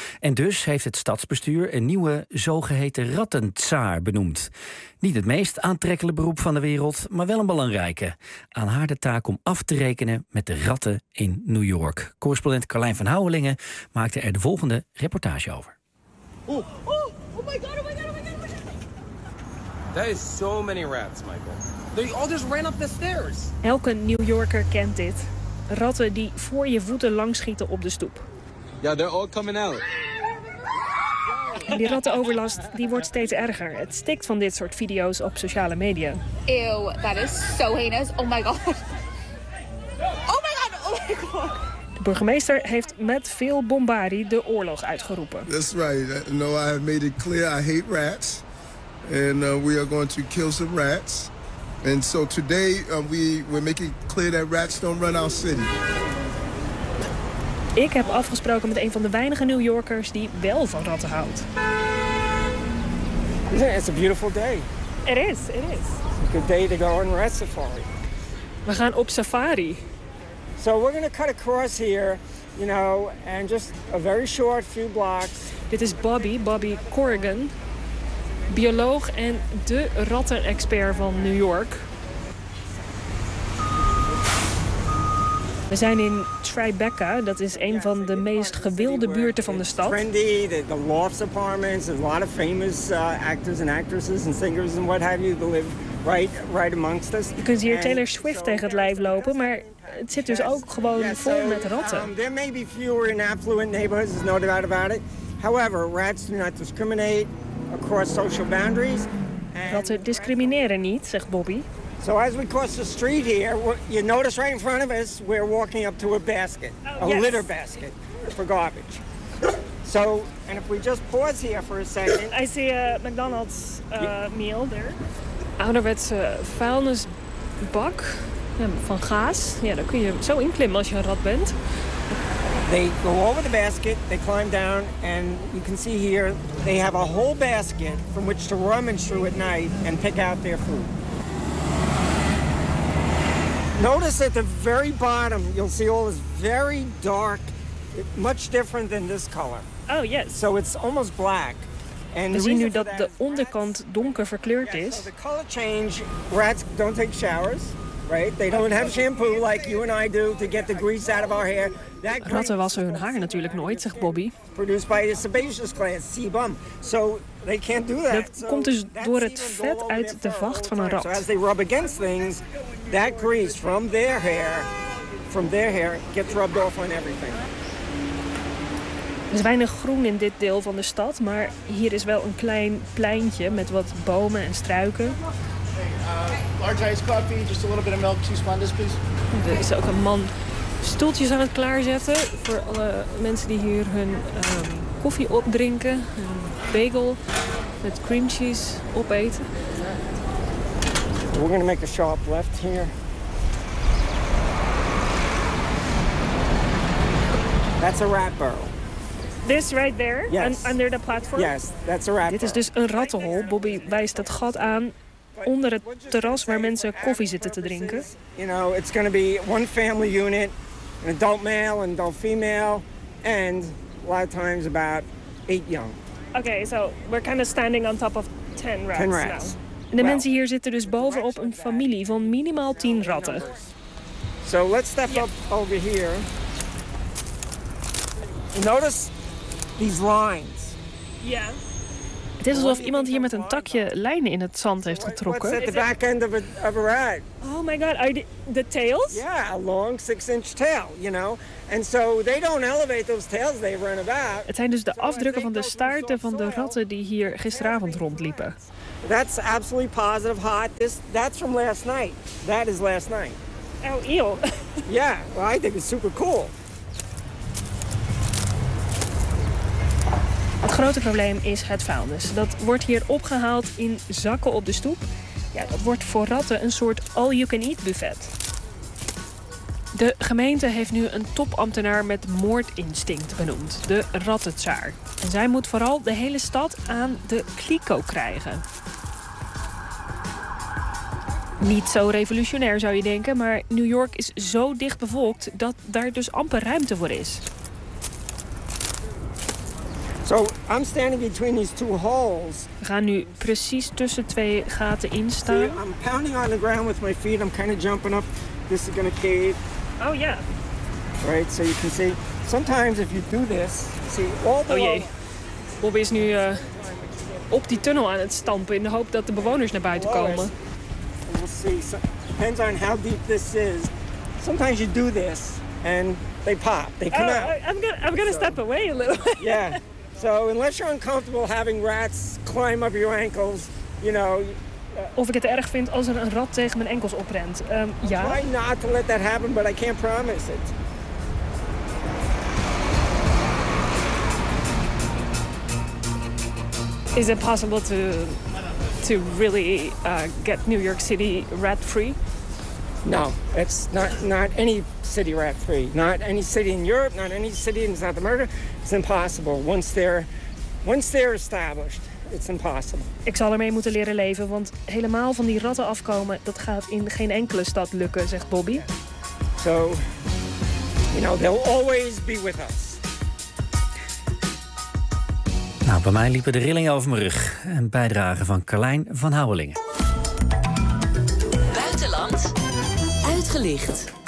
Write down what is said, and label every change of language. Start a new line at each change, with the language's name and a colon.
Dutch: En dus heeft het stadsbestuur een nieuwe zogeheten rattentsaar benoemd. Niet het meest aantrekkelijke beroep van de wereld, maar wel een belangrijke. Aan haar de taak om af te rekenen met de ratten in New York. Correspondent Carlijn van Houwelingen maakte er de volgende reportage over.
English: Oh my god. There is so many rats, Michael. They all just ran up the stairs.
Dutch: Elke New Yorker kent dit. Ratten die voor je voeten langschieten op de stoep.
English: Yeah, they're all coming out.
Dutch: En die rattenoverlast die wordt steeds erger. Het stikt van dit soort video's op sociale media.
English: Ew, that is so heinous. Oh my god.
Dutch: De burgemeester heeft met veel bombarie de oorlog uitgeroepen.
English: That's right. No, I have made it clear I hate rats. And we are going to kill some rats. And so today we're making clear that rats don't run our city.
Dutch: Ik heb afgesproken met een van de weinige New Yorkers die wel van ratten houdt.
English: Yeah, it's a beautiful day. It is. It's a good day to go on rat safari.
Dutch: We gaan op safari.
English: So we're going to cut across here, you know, and just a very short few blocks.
Dutch: Dit is Bobby Corrigan, bioloog en de rattenexpert van New York. We zijn in Tribeca, dat is een van de meest gewilde buurten van de stad.
English: Trendy, the lofts apartments, a lot of famous actors and actresses and singers and what have you that live right amongst us.
Dutch: Je kunt hier Taylor Swift tegen het lijf lopen, maar het zit dus ook gewoon vol met ratten.
English: There may be fewer in affluent neighborhoods, there's no doubt about it. However, rats do not discriminate across social boundaries.
Dutch: Ratten discrimineren niet, zegt Bobby.
English: So as we cross the street here, you notice right in front of us, we're walking up to a basket, a litter basket for garbage. So, and if we just pause here for a second. I see a McDonald's meal there.
Dutch: Ouderwetse vuilnisbak van gaas. Ja, daar kun je zo inklimmen als je een rat bent.
English: They go over the basket, they climb down, and you can see here they have a whole basket from which to rummage through at night and pick out their food. Notice at the very bottom, you'll see all this very dark, much different than this color. Oh, yes. So it's almost black.
Dutch: And we zien nu dat de onderkant donker verkleurd is.
English: So the color change, rats don't take showers, right? They don't have shampoo like you and I do to get the grease out of our hair.
Dutch: Ratten wassen hun haar natuurlijk nooit, zegt Bobby.
English: Produced by the sebaceous gland, sebum. So they can't do that.
Dutch: Dat komt dus door het vet uit de vacht van een rat.
English: So as they rub against things, that grease from their hair, gets rubbed off on everything.
Dutch: Er is weinig groen in dit deel van de stad, maar hier is wel een klein pleintje met wat bomen en struiken.
English: Large iced coffee, just a little bit of milk, two sponges, please.
Dutch: Er is ook een man stoeltjes aan het klaarzetten voor alle mensen die hier hun koffie opdrinken. Een bagel met cream cheese opeten.
English: We're gonna make a sharp left here. That's a rat burrow. This right there, yes. Under the platform? Yes, that's a rat.
Dutch: Dit is dus een rattenhol. Bobby wijst dat gat aan onder het terras waar mensen koffie zitten te drinken.
English: You know, it's gonna be one family unit. An adult male, an adult female, and a lot of times about 8 young. Okay, so we're kind of standing on top of 10 rats, now.
Dutch: De mensen hier zitten dus bovenop een familie van minimaal 10 ratten.
English: So let's step up over here. Notice these lines. Yeah.
Dutch: Het is alsof iemand hier met een takje lijnen in het zand heeft getrokken.
English: What's at the back end of a rat? Oh my god, the tails? Yeah, a long 6-inch tail, you know. And so they don't elevate those tails, they run about.
Dutch: Het zijn dus de afdrukken van de staarten van de ratten die hier gisteravond rondliepen.
English: That's absolutely positive hot. That's from last night. That is last night. Oh, ew. Yeah, well, I think it's super cool.
Dutch: Het grote probleem is het vuilnis. Dat wordt hier opgehaald in zakken op de stoep. Ja, dat wordt voor ratten een soort all-you-can-eat buffet. De gemeente heeft nu een topambtenaar met moordinstinct benoemd. De rattentsaar. En zij moet vooral de hele stad aan de kliko krijgen. Niet zo revolutionair zou je denken, maar New York is zo dicht bevolkt dat daar dus amper ruimte voor is.
English: So I'm standing between these two holes.
Dutch: We gaan nu precies tussen twee gaten instaan.
English: See, I'm pounding on the ground with my feet. I'm kind of jumping up. This is gonna cave. Oh yeah. Right, so you can see. Sometimes if you do this, see all the.
Dutch: Oh jee. Bobby is nu op die tunnel aan het stampen in de hoop dat de bewoners naar buiten komen.
English: We'll see. So, depends on how deep this is. Sometimes you do this and they pop. They come out. I'm gonna step away a little. Yeah. So unless you're uncomfortable having rats climb up your ankles, you know.
Dutch: Of ik het erg vind als er een rat tegen mijn enkels oprent. Ja.
English: Try not to let that happen, but I can't promise it. Is it possible to really get New York City rat free? No, it's not any city rat free. Not any city in Europe, not any city in South America. It's impossible. Once they're established, it's impossible.
Dutch: Ik zal ermee moeten leren leven, want helemaal van die ratten afkomen, dat gaat in geen enkele stad lukken, zegt Bobby.
English: So, you know, they'll always be with us.
Dutch: Nou, bij mij liepen de rillingen over mijn rug. Een bijdrage van Carlijn van Houwelingen. Buitenland uitgelicht.